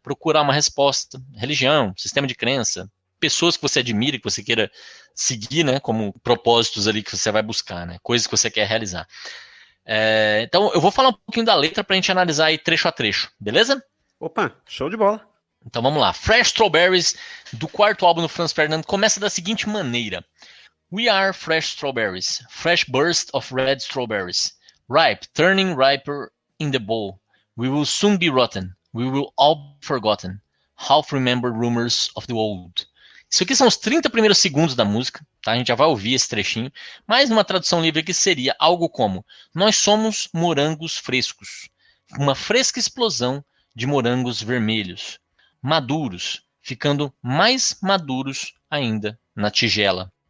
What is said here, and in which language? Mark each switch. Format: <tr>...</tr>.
<pt>Procurar uma resposta, religião, sistema de crença, pessoas que você admira, que você queira seguir, né? Como propósitos ali que você vai buscar, né? Coisas que você quer realizar. Então, eu vou falar um pouquinho da letra para a gente analisar aí trecho a trecho, beleza? Opa, show de bola. Então vamos lá. Fresh Strawberries, do quarto álbum do Franz Ferdinand, começa da seguinte maneira.</pt> <en>We are fresh strawberries, fresh burst of red strawberries, ripe, turning riper in the bowl. We will soon be rotten, we will all be forgotten, half remember rumors of the old.</en> <pt>Isso aqui são os 30 primeiros segundos da música, tá? A gente já vai ouvir esse trechinho, mas numa tradução livre aqui seria algo como: nós somos morangos frescos, uma fresca explosão de morangos vermelhos, maduros, ficando mais maduros ainda na tigela.</pt>